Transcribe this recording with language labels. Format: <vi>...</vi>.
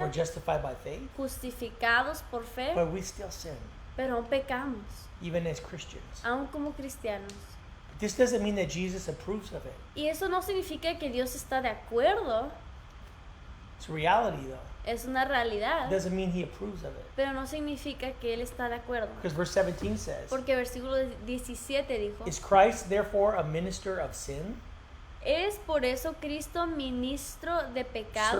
<en>we're justified by faith,</en> <es>justificados por fe,</es> <en>but we still sin,</en> <es>pero aún pecamos,</es> <en>even as Christians.</en> <es>aún como cristianos.</es> <en>This doesn't mean that Jesus approves of it.</en> <es>Y eso no significa que Dios está de acuerdo,</es> <en>It's reality, though.</en> <es>es una realidad,</es> <en>It doesn't mean he approves of it.</en> <es>pero no significa que Él está de acuerdo.</es> <en>Because verse 17 says,</en> <es>Porque versículo 17 dijo,</es> <en>is Christ therefore a minister of sin?</en> <es>¿es por eso Cristo ministro de pecado?</es>